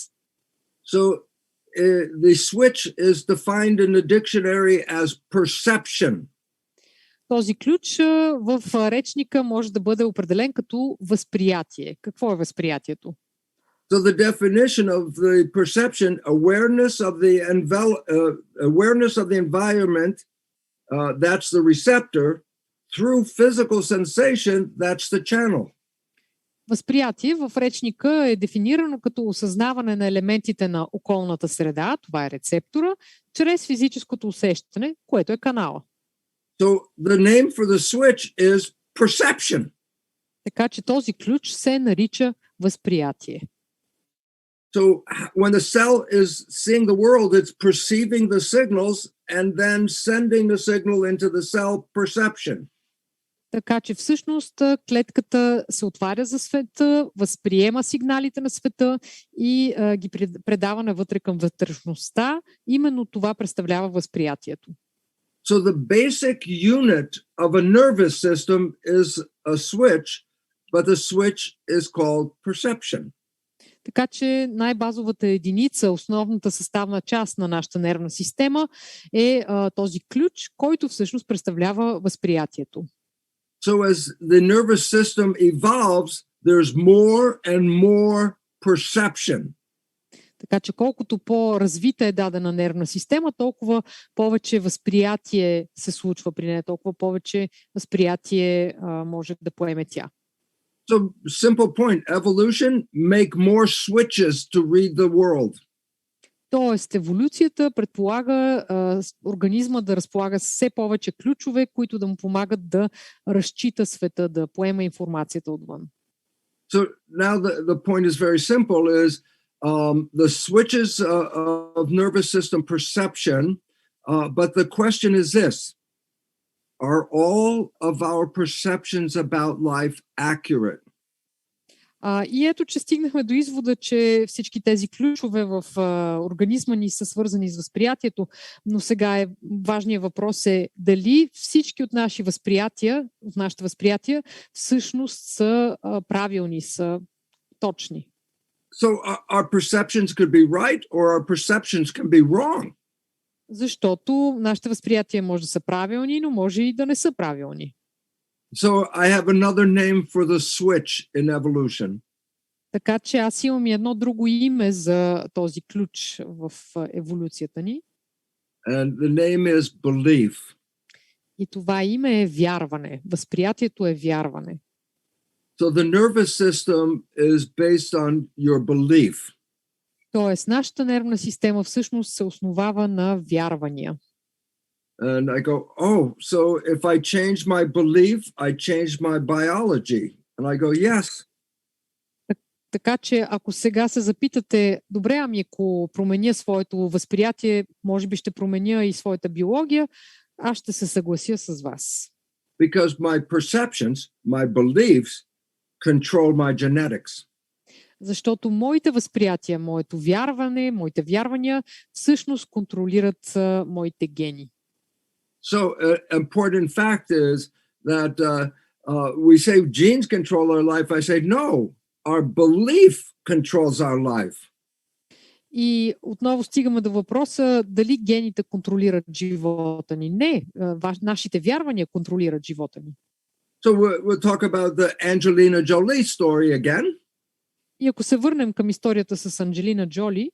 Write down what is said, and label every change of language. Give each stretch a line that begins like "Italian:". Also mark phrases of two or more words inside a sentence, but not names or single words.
English: So the switch is defined in the dictionary as perception.
Bulgarian: Този ключ в речника може да бъде определен като възприятие. Какво е възприятието?
English: So the definition of the perception, awareness of the environment, that's the receptor, through physical sensation, that's the channel.
Bulgarian: Възприятие в речника е дефинирано като осъзнаване на елементите на околната среда, това е рецептора, чрез физическото усещане, което е канала.
English: So the name for the switch is perception.
Bulgarian: Така че този ключ се нарича възприятие.
English: So when the cell is seeing the world, it's perceiving the signals and then sending the signal into the cell perception.
Bulgarian: Така че всъщност клетката се отваря за света, възприема сигналите на света и ги предава навътре към вътрешността. Именно това представлява възприятието.
English: So the basic unit of a nervous system is a switch, but the switch is called perception.
Bulgarian: Така че най-базовата единица, основната съставна част на нашата нервна система е този ключ, който всъщност представлява възприятието.
English: So as the nervous system evolves, there's more and more perception.
Bulgarian: Така че колкото по-развита е дадена нервна система, толкова повече възприятие се случва при нея, толкова повече възприятие може да поеме тя.
English: So, simple point, evolution, make more switches to read the world.
Bulgarian: Тоест, еволюцията предполага организма да разполага все повече ключове, които да му помагат да разчита света, да поема информацията отвън.
English: So now the point is very simple, is the switches of nervous system perception, but the question is this: are all of our perceptions about life accurate?
Bulgarian: И ето, че стигнахме до извода, че всички тези ключове в организма ни са свързани с възприятието, но сега важният въпрос е дали всички от нашите възприятия всъщност са правилни, са точни.
English: So our perceptions could be right or our perceptions can be wrong.
Bulgarian: Защото нашите възприятия може да са правилни, но може и да не са правилни.
English: So I have another name for the switch in evolution.
Bulgarian: Така че аз имам и едно друго име за този ключ в еволюцията ни.
English: And the name is belief.
Bulgarian: И това име е вярване. Възприятието е вярване.
English: So the nervous system is based on your belief.
Bulgarian: Тоест, нашата нервна система всъщност се основава на вярвания.
English: And I go, oh, so if I change my belief, I change my biology. And I go, yes.
Bulgarian: Така че, ако сега се запитате, добре, ами ако променя своето възприятие, може би ще променя и своята биология, аз ще се съглася с вас.
English: Because my perceptions, my beliefs control my genetics.
Bulgarian: Защото моите възприятия, моето вярване, моите вярвания всъщност контролират моите гени.
English: So an important fact is that we say genes control our life. I say, no, our belief controls our life.
Bulgarian: И отново стигаме до въпроса дали гените контролират живота ни. Не, нашите вярвания контролират живота ни.
English: So we'll talk about the Angelina Jolie story again.
Bulgarian: И ако се върнем към историята с Анджелина Джоли,